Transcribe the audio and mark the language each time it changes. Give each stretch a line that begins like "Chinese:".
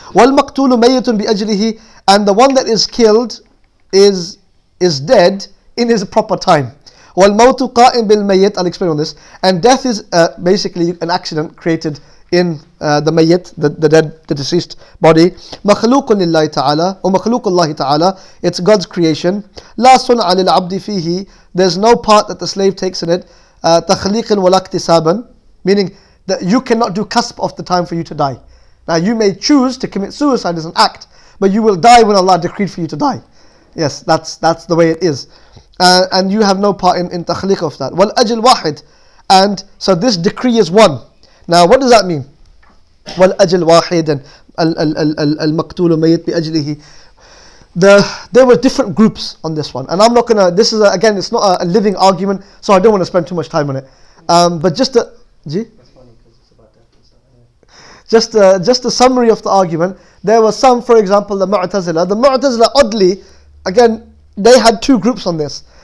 Arabic: وَالْمَقْتُولُ مَيِّتٌ بِأَجْلِهِ,
English: and the one that is killed is dead in his proper time.
Arabic: وَالْمَوْتُ قَائِمْ بِالْمَيِّتِ,
English: I'll explain on this. And death is basically an accident created in the mayyit, the dead, the deceased body.
Arabic: مَخْلُوقٌ لِلَّهِ تَعَالَى
English: or
Arabic: مَخْلُوقُ اللَّهِ تَعَالَى,
English: it's God's creation.
Arabic: لَا صُنْعَ لِلْعَبْدِ فِيهِ,
English: there's no part that the slave takes in it.
Arabic: تَخْلِيقٍ وَلَا اكْتِسَابًا,
English: meaning that you cannot do cusp of the time for you to die. Now you may choose to commit suicide as an act, but you will die when Allah decreed for you to die. Yes, that's the way it is. And you have no part in takhliq of that.
Arabic: وَالْأَجْلْ وَاحِدٌ,
English: and so this decree is one. Now what does that mean?
Arabic: وَالْأَجْلْ وَاحِدٌ
English: and
Arabic: الْمَقْتُولُ مَيِّتْ بِأَجْلِهِ.
English: There were different groups on this one, and I'm not gonna. This is again, it's not a living argument, so I don't want to spend too much time on it. But just a, That's funny because it's about death and stuff. Anyway. just a summary of the argument. There were some, for example, the Mu'tazila. The Mu'tazila, oddly, again, they had two groups on this.